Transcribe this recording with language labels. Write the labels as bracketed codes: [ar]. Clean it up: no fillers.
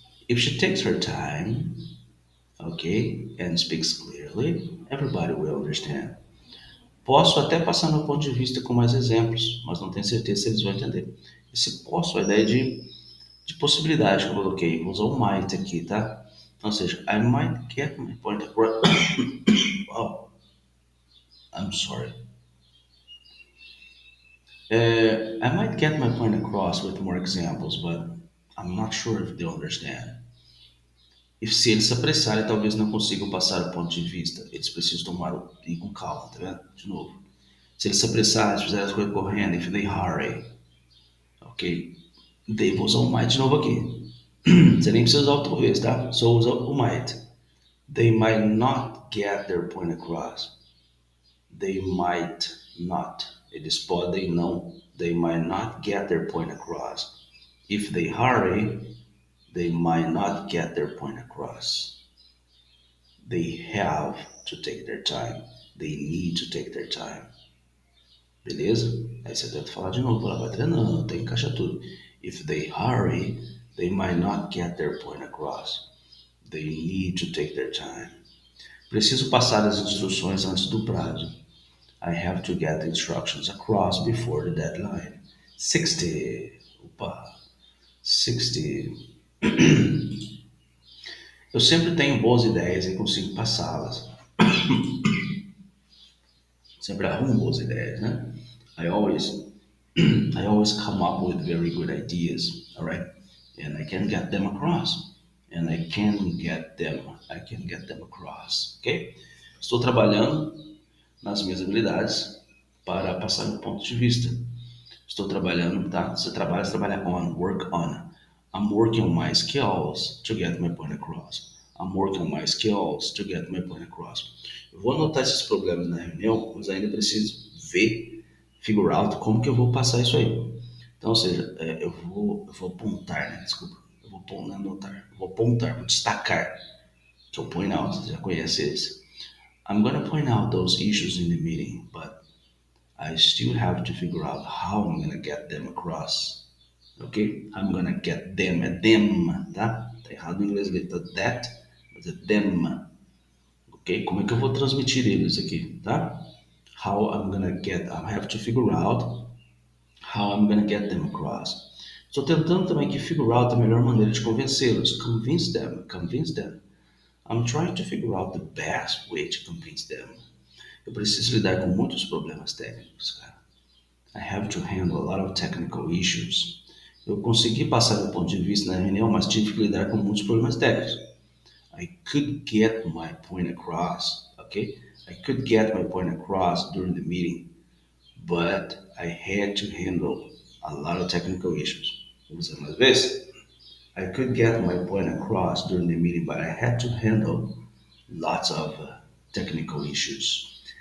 [en] If she takes her time, [pt] okay, [en] and speaks clearly, everybody will understand. [pt] Posso até passar meu ponto de vista com mais exemplos, mas não tenho certeza se eles vão entender. Esse posso é a ideia de possibilidade que eu coloquei. Vou usar o might aqui, tá? Então, ou seja, [en] I might get my point across. Oh, I'm sorry. I might get my point across with more examples, but I'm not sure if they'll understand. [pt] E se eles se apressarem, talvez não consigam passar o ponto de vista. Eles precisam tomar o ir com calma, tá vendo? De novo. Se eles se apressarem, se fizerem as coisas correndo, [en] if they hurry, [pt] ok? They vou usar o might de novo aqui. Você nem precisa usar o talvez, tá? Só usa o might. [en] They might not get their point across. They might not. [pt] Eles podem não. [en] They might not get their point across. If they hurry, they might not get their point across. They have to take their time. They need to take their time. [pt] Beleza? Aí você tenta falar de novo, ela vai treinando, tem que encaixar tudo. [en] If they hurry, they might not get their point across. They need to take their time. [pt] Preciso passar as instruções antes do prazo. [en] I have to get the instructions across before the deadline. [pt] 60. Opa. 60. Eu sempre tenho boas ideias e consigo passá-las. Sempre arrumo boas ideias, né? [en] I always I always come up with very good ideas, all right? And I can get them across. And I can get them across, ok? [pt] Estou trabalhando nas minhas habilidades para passar meu ponto de vista. Estou trabalhando, tá? Você trabalha on, work on. [en] I'm working on my skills to get my point across. I'm working on my skills to get my point across. [pt] Eu vou anotar esses problemas na reunião, mas ainda preciso ver, figure out como que eu vou passar isso aí. Então, ou seja, eu vou apontar, né? Desculpa. Eu vou não anotar. Eu vou apontar, vou destacar. Que eu point out, você já conhece esse. [en] I'm gonna point out those issues in the meeting, but I still have to figure out how I'm gonna get them across. Ok? I'm gonna get them, [pt] é them, tá? Tá errado em inglês, tá that, mas é them. Ok? Como é que eu vou transmitir eles aqui, tá? [en] How I'm gonna get, I have to figure out how I'm gonna get them across. [pt] Estou tentando também que figure out a melhor maneira de convencê-los. [en] Convince them, convince them. I'm trying to figure out the best way to convince them. [pt] Eu preciso lidar com muitos problemas técnicos, cara. [en] I have to handle a lot of technical issues. [pt] Eu consegui passar meu ponto de vista na reunião, mas tive que lidar com muitos problemas técnicos. [en] I could get my point across, okay? I could get my point across during the meeting, but I had to handle a lot of technical issues. [pt] Vamos dizer mais vezes. [en] I could get my point across during the meeting, but I had to handle lots of technical issues.